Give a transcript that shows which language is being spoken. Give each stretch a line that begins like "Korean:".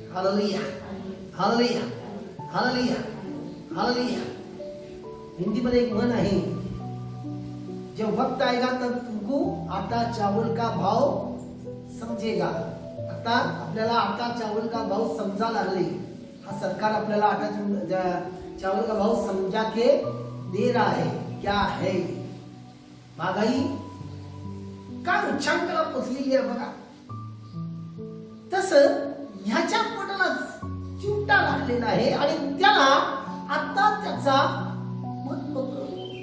Marathi: Hallelujah, hallelujah, hallelujah, hallelujah. हिंदीमध्ये एक म्हण आहे,
Hindi: जब वक्त आएगा तब तुमको आटा चावल का भाव समजेगा.
Marathi: आता आपल्याला
Hindi: आटा चावल का भाव
Marathi: समजा लागले. हा सरकार आपल्याला
Hindi: आटा चावल का भाव समजा के दे रहा है. क्या है?
Marathi: महागाई काय उच्चांकाला पोचलेली आहे बघा. तसं ह्याच्या पोटाला चिमटा लागलेला आहे आणि त्याला आता त्याचा महत्व कळतो.